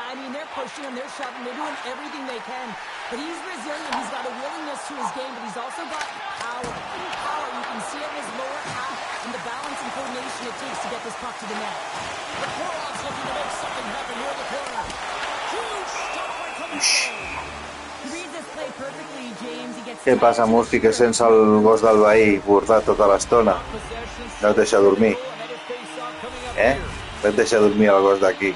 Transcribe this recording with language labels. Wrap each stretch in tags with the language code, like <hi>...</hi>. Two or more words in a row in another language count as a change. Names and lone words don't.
<en>I mean, they're pushing him, they're shoving, they're doing everything they can. But he's resilient, he's got a willingness to his game, but he's also got power. Power, you can see it in his lower half and the balance and coordination it takes to get this puck to the net. The Warhawks looking to make something happen here in the corner. Huge stop by coming forward. He reads this play perfectly, James. He gets...</en> <ca>Què passa, Murphy, que sents el gos del veí bordat tota l'estona? No et deixa dormir. No et deixa dormir el gos d'aquí.</ca>